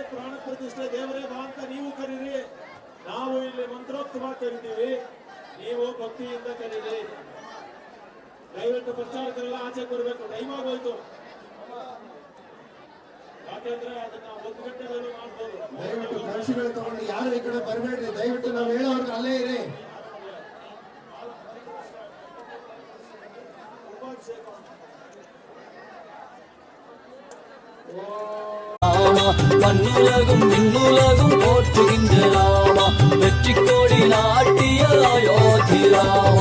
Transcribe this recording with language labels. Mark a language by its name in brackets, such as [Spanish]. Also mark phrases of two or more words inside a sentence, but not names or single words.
[Kannada] ಪ್ರಾಣ ಪ್ರತಿಷ್ಠೆ ದೇವರೇ ಬಾ ಅಂತ ನೀವು ಕರೀರಿ, ನಾವು ಇಲ್ಲಿ ಮಂತ್ರೋಕ್ತವಾಗಿ ಕರಿತೀವಿ, ನೀವು ಭಕ್ತಿಯಿಂದ ಕರೀರಿ. ದಯವಿಟ್ಟು ಪ್ರಚಾರಕರೆಲ್ಲ ಆಚೆ ಬರಬೇಕು, ಟೈಮ್ ಆಗೋಯ್ತು. ಯಾಕೆಂದ್ರೆ ಅದನ್ನ 1 ಗಂಟೆಗಳು ಮಾಡ್ಬೋದು. ದಯವಿಟ್ಟು ಕನಸುಗಳು ತಗೊಂಡು ಯಾರು ಈ ಕಡೆ ಬರಬೇಡ್ರಿ, ದಯವಿಟ್ಟು ನಾವು ಹೇಳೋರ್ಗೆ ಅಲ್ಲೇ ಇರಿ. [Tamil] மண்ணுலகும் விண்ணுலகும் போற்றுகின்ற ராமா, வெற்றி கோடி நாட்டிய அயோத்தி ராமா.